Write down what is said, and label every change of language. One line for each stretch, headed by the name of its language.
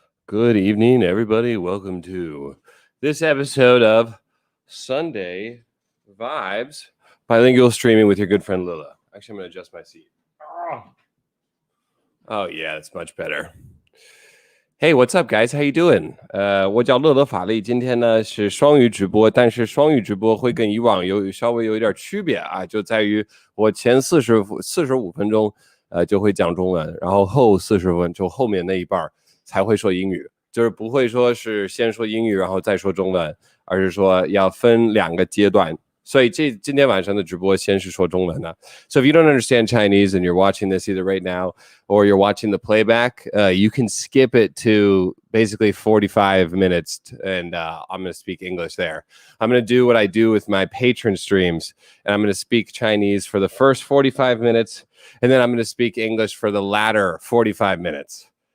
English: Good evening, everybody. Welcome to this episode of Sunday Vibes Bilingual Streaming with your good friend Lila. Actually, I'm going to adjust my seat. Oh, yeah, that's much better. Hey, what's up, guys? How you doing?
Chinese: 我叫乐乐法力，今天呢是双语直播，但是双语直播会跟以往稍微有一点区别啊，就在于我前45分钟就会讲中文，然后后40分就后面那一半才会说英语，就是不会说是先说英语然后再说中文，而是说要分2个阶段。所以今天晚上的直播先是说中文的。
English: So if you don't understand Chinese and you're watching this either right now or you're watching the playback, you can skip it to basically 45 minutes and I'm going to speak English there. I'm going to do what I do with my patron streams and I'm going to speak Chinese for the first 45 minutes and then I'm going to speak English for the latter 45 minutes.